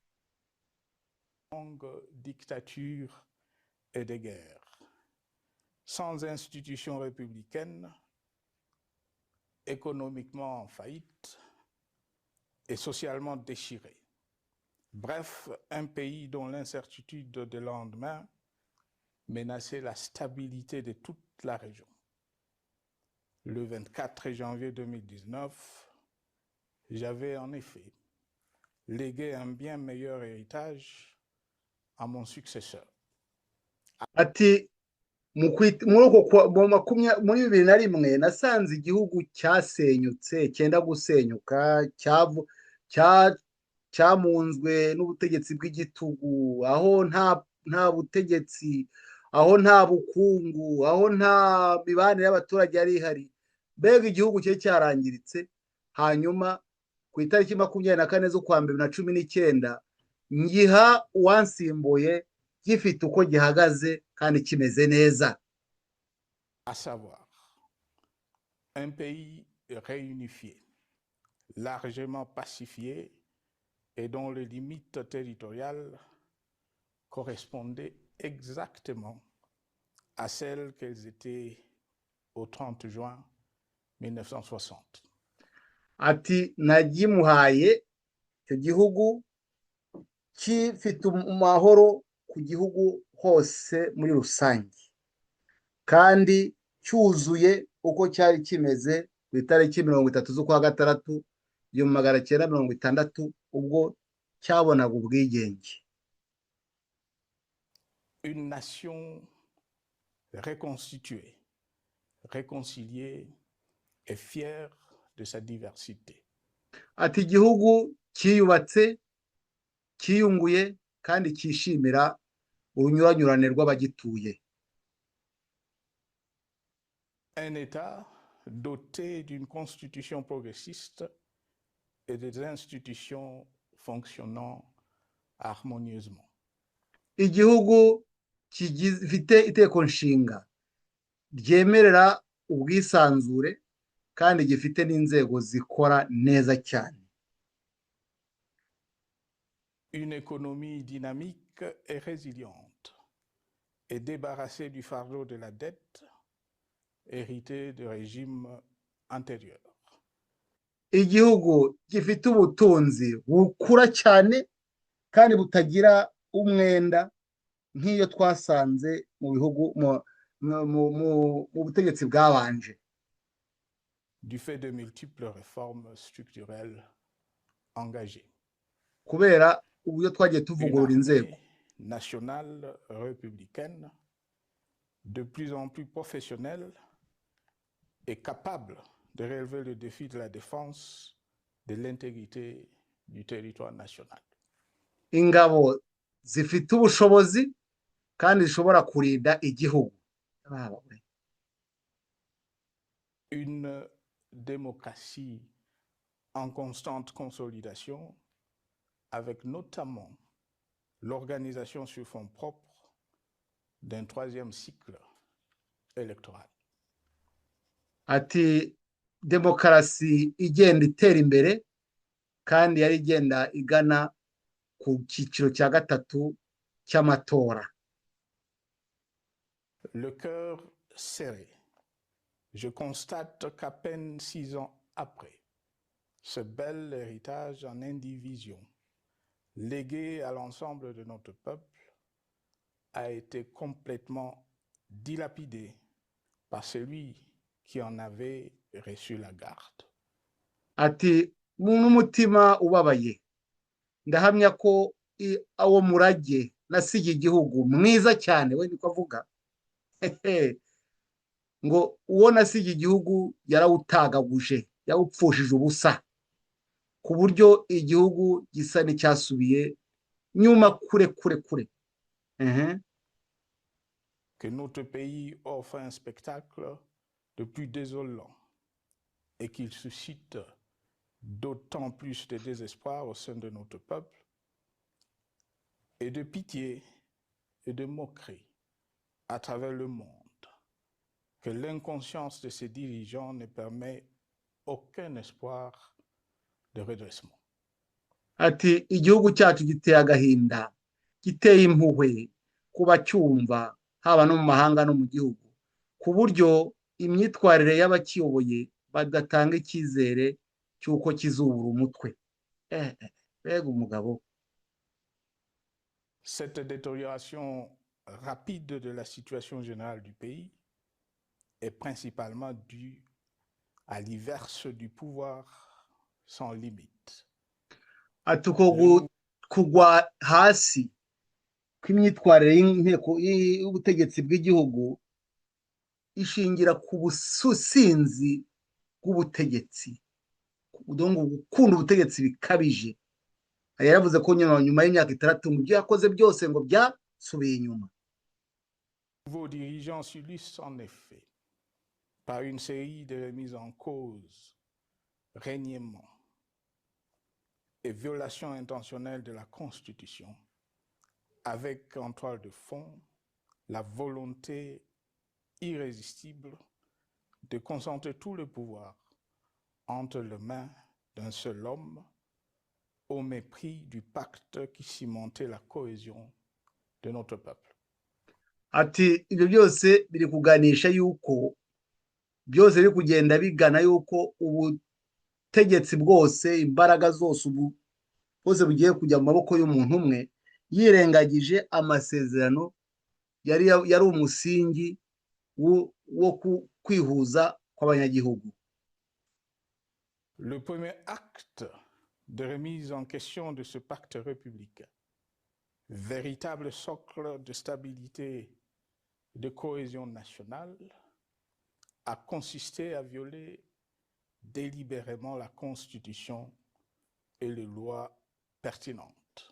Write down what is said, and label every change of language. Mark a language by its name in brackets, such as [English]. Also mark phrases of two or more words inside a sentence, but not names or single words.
[French] dictature et de guerre, sans institutions républicaines, économiquement en faillite et socialement déchiré. Bref, un pays dont l'incertitude de lendemain menaçait la stabilité de toute la région. Le 24 janvier 2019, j'avais en effet légué un bien meilleur héritage à mon successeur. [Kinyarwanda] Ati muri 2021 nasanze igihugu cyasenyutse, cyenda gusenyuka, cyamunzwe n'ubutegetsi bw'igitugu, aho nta butegetsi, aho nta bukungu, aho nta mibanire y'abaturage yari ihari, mbega igihugu cye cyarangiritse. Hanyuma ku itariki 24 z'ukwa 2019 ngiha uwansimbuye gifite uko gihagaze kandi kimeze neza. [French] À savoir, un pays réunifié, largement pacifié et dont les limites territoriales correspondaient exactement à celles qu'elles étaient au 30 juin 1960. [Kinyarwanda] Ati nagimuhaye icyo gihugu gifite amahoro ku gihugu hose muri rusange kandi cyuzuye uko cyari kimeze ku itariki 30 z'ukwa gatandatu 1960 ubwo cyabonaga ubwigenge. [French] Une nation reconstituée, réconciliée et fière de sa diversité. [Kinyarwanda] Ati igihugu cyiyubatse cyiyunguye kandi cyishimira urunyuranyurane rw'abagituye. [French] Un État doté d'une constitution progressiste et des institutions fonctionnant harmonieusement. [Kinyarwanda] Igihugu gifite iteko nshinga ryemerera ubwisanzure kandi gifite n'inzego zikora neza cyane. [French] Une économie dynamique et résiliente et débarrassée du fardeau de la dette hérité du régime antérieur. [Kinyarwanda] Igihugu gifite ubutunzi bukura cyane kandi butagira umwenda nk'iyo twasanze mu bihugu mu butegetsi bwabanje. [French] Du fait de multiples réformes structurelles engagées. [Kinyarwanda] Kubera uburyo twagiye tuvugurura inzego. [French] Nationale républicaine de plus en plus professionnelle et capable de relever le défi de la défense de l'intégrité du territoire national. [Kinyarwanda] Ingabo zifite ubushobozi kandi zishobora kurinda igihugu. [French] Une démocratie en constante consolidation avec notamment l'organisation sur fonds propres d'un 3e cycle électoral. [Kinyarwanda] Ati demokarasi igenda itera imbere kandi yari igenda igana ku cyiciro cya gatatu cy'amatora. [French] Le cœur serré, je constate qu'à peine 6 ans après, ce bel héritage en indivision, légué à l'ensemble de notre peuple, a été complètement dilapidé par celui qui en avait reçu la garde. [Kinyarwanda] Ati n'umutima ubabaye ndahamya ko awo murage nasigiye igihugu mwiza cyane we niko avuga ngo uwo nasigiye igihugu yarawutagaguje yawupfushije ubusa ku buryo igihugu gisa n'icyasubiye nyuma kure. [French] Que notre pays offre un spectacle de plus désolant et qu'il suscite d'autant plus de désespoir au sein de notre peuple et de pitié et de moquerie à travers le monde, que l'inconscience de ses dirigeants ne permet aucun espoir de redressement. [Kinyarwanda] Ati igihugu cyacu giteye agahinda giteye impuhwe kuba cyumva haba no mu mahanga no mu gihugu ku buryo imyitwarire y'abakiyoboye badatanga icyizere cy'uko kizubura umutwe. Mbega umugabo. [French] Cette détérioration rapide de la situation générale du pays est principalement due à l'iverse du pouvoir sans limite. [Kinyarwanda] Ati uko kugwa hasi kw'imyitwarire y'inteko y'ubutegetsi bw'igihugu ishingira ku businzi bw'ubutegetsi, gukunda ubutegetsi bikabije. Yaravuze ko nyuma y'imyaka 6 mu byo yakoze byose ngo byasubiye inyuma. [French] Vos dirigeants s'illustrent en effet par une série de remises en cause, reniements, et violation intentionnelle de la Constitution, avec en toile de fond la volonté irrésistible de concentrer tout le pouvoir entre les mains d'un seul homme, au mépris du pacte qui cimentait la cohésion de notre peuple. [Kinyarwanda] ati ibyo byose biri kuganisha yuko byose biri kugenda bigana yuko ubutegetsi bwose imbaraga zose ubu bwose bugiye kujya mu maboko y'umuntu umwe yirengagije amasezerano yari umusingi wo kwihuza kw'abanyagihugu. [French] Le premier acte de remise en question de ce pacte républicain, véritable socle de stabilité et de cohésion nationale, a consisté à violer délibérément la Constitution et les lois pertinentes.